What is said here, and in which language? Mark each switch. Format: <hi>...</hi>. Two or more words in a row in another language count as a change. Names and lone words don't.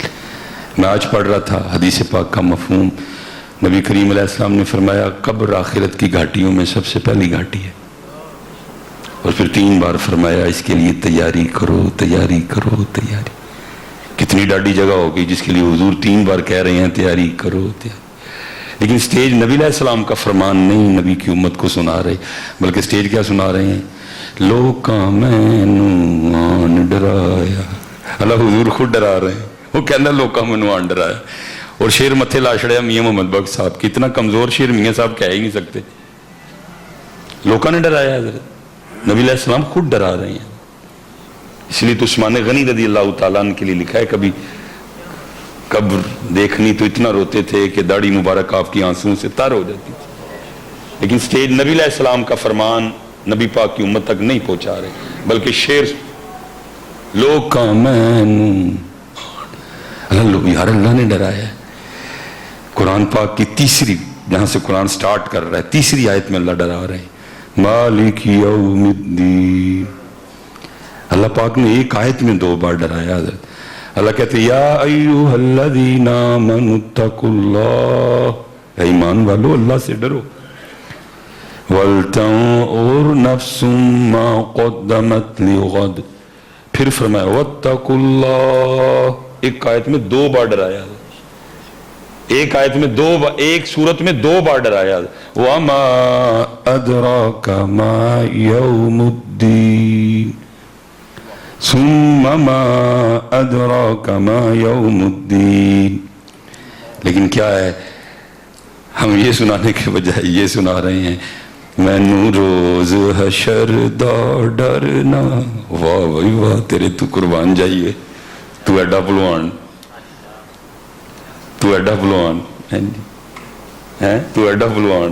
<ur>میں آج پڑھ رہا تھا حدیث پاک کا مفہوم. نبی کریم علیہ السلام نے فرمایا قبر آخرت کی گھاٹیوں میں سب سے پہلی گھاٹی ہے، اور پھر 3 بار فرمایا اس کے لیے تیاری کرو تیاری کرو تیاری. کتنی ڈاڈی جگہ ہوگی جس کے لیے حضور 3 بار کہہ رہے ہیں تیاری کرو تیاری. لیکن سٹیج نبی علیہ السلام کا فرمان نہیں نبی کی امت کو سنا رہے، بلکہ سٹیج کیا سنا رہے ہیں؟</ur> <pa>لوکاں مینوں آن ڈرایا.</pa> <ur>اللہ حضور خود ڈرا رہے ہیں، وہ کہنا</ur> <pa>لوکاں مینوں آن ڈرایا.</pa> <ur>اور شیر</ur> <pa>متھے لا چھڑیا</pa> <ur>میاں محمد بخش صاحب کی. اتنا کمزور شیر میاں صاحب کہہ ہی نہیں سکتے. لوکاں نے ڈرایا حضرت، نبی علیہ السلام خود ڈرا رہے ہیں. اس لیے تو عثمان غنی رضی اللہ تعالیٰ عنہ کے لیے لکھا ہے کبھی قبر دیکھنی تو اتنا روتے تھے کہ داڑھی مبارک آپ کی آنسوں سے تر ہو جاتی تھی. لیکن سٹیج نبی علیہ السلام کا فرمان نبی پاک کی امت تک نہیں پہنچا رہے، بلکہ شیر</ur> <pa>لوکاں مینوں</pa> <ur>اللہ نے ڈرایا ہے. قرآن پاک کی تیسری، جہاں سے قرآن سٹارٹ کر رہا ہے، تیسری آیت میں اللہ ڈرا رہے ہیں</ur> <ar>مالک یوم الدین.</ar> <ur>اللہ پاک نے ایک آیت میں 2 بار ڈرایا حضرت. اللہ کہتے ہیں</ur> <ar>یا ایوہ الذین آمنوا اتقوا اللہ،</ar> <ur>اے ایمان والو اللہ سے ڈرو.</ur> <ar>وَلْتَنْظُرْ نَفْسٌ مَا قَدَّمَتْ لِغَدٍ.</ar> <ur>پھر فرمایا</ur> <ar>وَاتَّقُوا اللَّهَ.</ar> <ur>ایک آیت میں 2 بار ڈرایا، ایک آیت میں ایک سورت میں 2 بار ڈرایا.</ur> <ar>وَمَا أَدْرَاكَ مَا يَوْمُ الدِّينِ ثُمَّ مَا أَدْرَاكَ مَا يَوْمُ الدِّينِ.</ar> <ur>لیکن کیا ہے، ہم یہ سنانے کے بجائے یہ سنا رہے ہیں</ur> <pa>مینوں روز حشر دا ڈرنا. واہ بھائی واہ، تیرے تو قربان جائیے، تو ایڈا پلوان، تو ایڈا پلوان ہے، تو ایڈا پلوان.</pa>